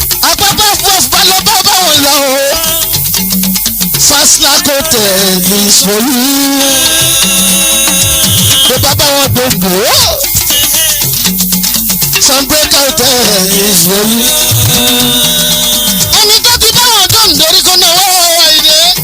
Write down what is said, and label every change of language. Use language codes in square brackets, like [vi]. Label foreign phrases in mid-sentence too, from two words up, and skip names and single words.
[yo] Apapa Prof Balogun bá wọn lọ o. [en] Fast Lac Hotel is for you. [yo] Bó bá bá wọn dògbò. [en] Sunbreak Hotel is for you. [yo] Ẹni tó ti bá wọn tó ń dorí kó náwó Àyìndé.